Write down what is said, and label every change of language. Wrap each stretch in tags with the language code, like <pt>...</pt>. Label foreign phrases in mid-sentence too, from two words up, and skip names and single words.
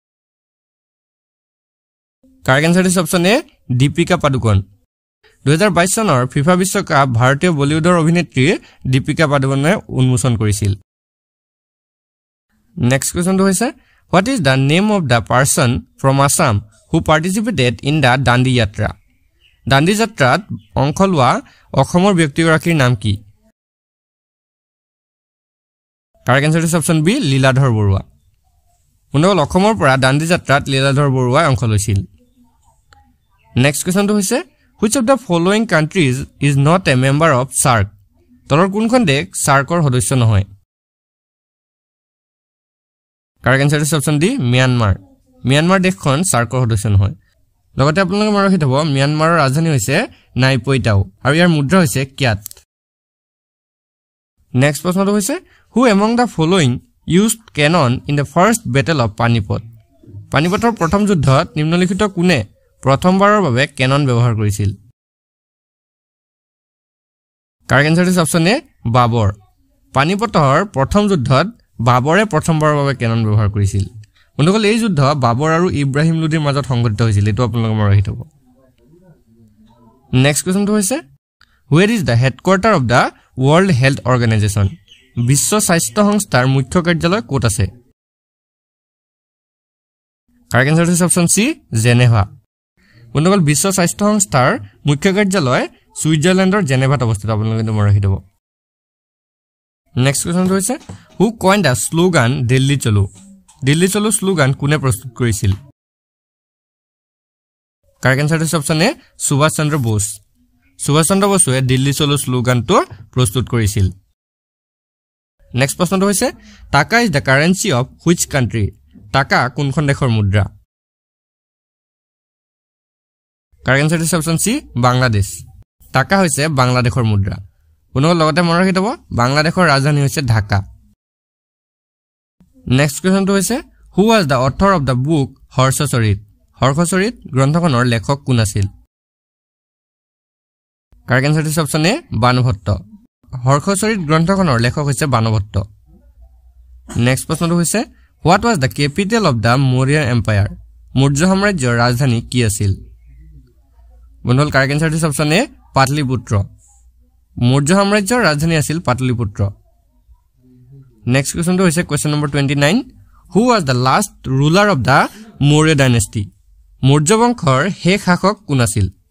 <en>correct answer is option A</en> <as>দীপিকা পাডুকন 2022 চনৰ FIFA বিশ্বকাপ ভাৰতীয় বলিউডৰ অভিনেত্ৰী দীপিকা পাডুকনে উন্মোচন কৰিছিল</as> <en>next questionটো</en> <as>হৈছে</as> <en>what is the name of the person from Assam who participated in the Dandi Yatra</en> <as>দাণ্ডি যাত্ৰাত অংশ লোৱা অসমৰ ব্যক্তিগৰাকীৰ নাম কি</as> <en>correct answer is option B</en> <as>লীলাধৰ বৰুৱা বন্ধুসকল অসমৰ পৰা দাণ্ডি যাত্ৰাত লীলাধৰ বৰুৱাই অংশ লৈছিল</as> <en>next questionটো</en> <as>হৈছে</as> <en>which of the following countries is not a member of SAARC</en> <as>তলৰ কোনখন দেশ SAARCৰ সদস্য নহয়</as> <en>correct answer is option D</en> <as>মিয়ানমাৰ দেশখন SAARCৰ সদস্য নহয় লগতে আপোনালোকে মনত ৰাখি থব মিয়ানমাৰৰ ৰাজধানী হৈছে নাইপইটাও আৰু ইয়াৰ মুদ্ৰা হৈছে ক্যাট নেক্সট প্ৰশ্নটো হৈছে</as> <en>who among the following used cannon in the first battle of</en> <as>পানিপথৰ প্ৰথম যুদ্ধত নিম্নলিখিত কোনে প্ৰথমবাৰৰ বাবে কেনন ব্যৱহাৰ কৰিছিল</as> <en>correct answer is option A</en> <as>বাবৰ পানিপথৰ প্ৰথম যুদ্ধত বাবৰে প্ৰথমবাৰৰ বাবে কেনন ব্যৱহাৰ কৰিছিল বন্ধুসকল এই যুদ্ধ বাবৰ আৰু ইব্ৰাহিম লোদিৰ মাজত সংঘটিত হৈছিল এটো আপোনালোকে মনত ৰাখি থব</as> <en>next questionটো</en> <as>হৈছে</as> <en>where is the headquarter of the World Health Organization</en> <as>বিশ্ব স্বাস্থ্য সংস্থাৰ মুখ্য কাৰ্যালয় ক'ত আছে</as> <en>correct answer is option C</en> <as>জেনেভা বন্ধুসকল বিশ্ব স্বাস্থ্য সংস্থাৰ মুখ্য কাৰ্যালয় সুইজাৰলেণ্ডৰ জেনেভাত অৱস্থিত আপোনালোকে মনত ৰাখি থব</as> <en>next questionটো</en> <as>হৈছে</as> <en>who coined the slogan</en> <as>দিল্লী চলো স্লোগান কোনে প্ৰস্তুত কৰিছিল</as> <en>correct answer is option A</en> <as>সুভাষ চন্দ্ৰ বোসে দিল্লী চলো স্লোগানটো প্ৰস্তুত কৰিছিল নেক্সট প্ৰশ্নটো হৈছে টাকা</as> <en>is the currency of which country</en> <as>টাকা কোনখন দেশৰ মুদ্ৰা</as> <en>correct answer is option C</en> <as>বাংলাদেশ টাকা হৈছে বাংলাদেশৰ মুদ্ৰা পুনৰ লগতে মনত ৰাখি থব বাংলাদেশৰ ৰাজধানী হৈছে ঢাকা</as> <en>next questionটো</en> <as>হৈছে</as> <en>who was the author of the book</en> <as>হৰ্ষচৰিত গ্ৰন্থখনৰ লেখক কোন আছিল</as> <en>correct answer is option A</en> <as>বাণভট্ট হৰ্ষচৰিত গ্ৰন্থখনৰ লেখক হৈছে বাণভট্ট নেক্সট প্ৰশ্নটো হৈছে what</as> <en>was the capital of the Maurya empire</en> <as>মৌৰ্য সাম্ৰাজ্যৰ ৰাজধানী কি আছিল বন্ধুসকল</as> <en>correct answer is option A</en> <as>পাটলিপুত্ৰ মৌৰ্য সাম্ৰাজ্যৰ ৰাজধানী আছিল পাটলিপুত্ৰ</as> <en>next questionটো</en> <as>হৈছে</as> <en>question number 29 who was the last ruler of the Maurya dynasty</en> <as>মৌৰ্য বংশৰ শেষ শাসক কোন আছিল</as>